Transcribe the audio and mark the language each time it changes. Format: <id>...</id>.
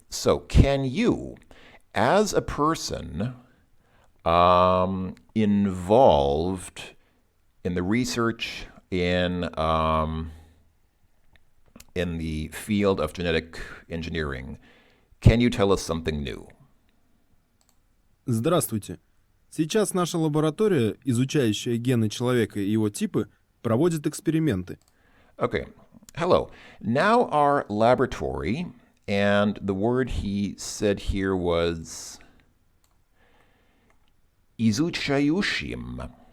<en>So, can you, as a person involved in the research in the field of genetic engineering, can you tell us something new?</en> <ru>Здравствуйте. Сейчас наша лаборатория, изучающая гены человека и его типы, проводит эксперименты.</ru> <en>Okay. Hello. Now our laboratory, and the word he said here was изучающим.</en>